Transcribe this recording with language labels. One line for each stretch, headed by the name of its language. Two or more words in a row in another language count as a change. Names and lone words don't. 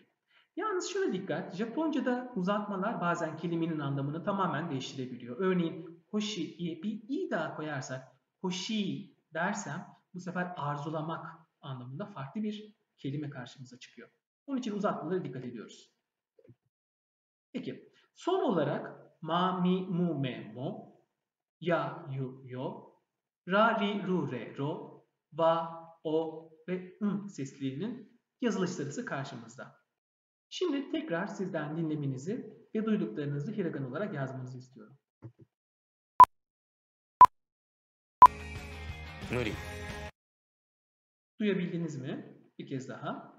Turkish: Yalnız şuna dikkat, Japonca'da uzatmalar bazen kelimenin anlamını tamamen değiştirebiliyor. Örneğin hoshi'ye bir i daha koyarsak, hoshi dersem bu sefer arzulamak anlamında farklı bir kelime karşımıza çıkıyor. Onun için uzatmalara dikkat ediyoruz. Peki, son olarak ma, mi, mu, me, mo, ya, yu, yo, ra, ri, ru, re, ro, va, o ve seslerinin yazılış sırası karşımızda. Şimdi tekrar sizden dinlemenizi ve duyduklarınızı hiragana olarak yazmanızı istiyorum. Muri. Duyabildiniz mi? Bir kez daha.